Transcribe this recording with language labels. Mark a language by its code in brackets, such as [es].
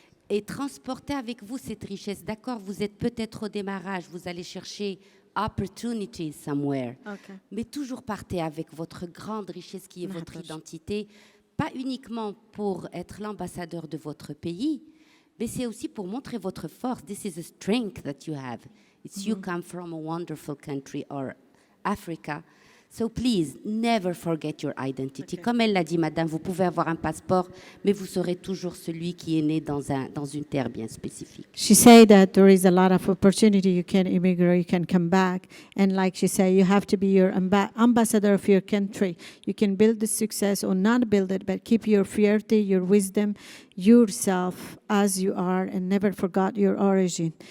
[fr] Et transportez avec vous cette richesse. D'accord, vous êtes peut-être au démarrage, vous allez chercher [en] opportunities somewhere. [fr] Mais toujours partez avec votre grande richesse qui est votre identité, pas uniquement pour être l'ambassadeur de votre pays, mais c'est aussi pour montrer votre force. [en] This is a strength that you have. It's you come from a wonderful country or Africa. So please, never forget your identity. [fr] Comme elle l'a dit, madame, vous pouvez avoir un passeport, mais vous serez toujours celui qui est né dans une terre bien spécifique. [en] She said that there is a lot of opportunity. You can immigrate, you can come back. And like she said, you have to be your ambassador of your country. You can build the success or not build it, but keep your fierty, your wisdom, yourself as you are, and never forget your origin.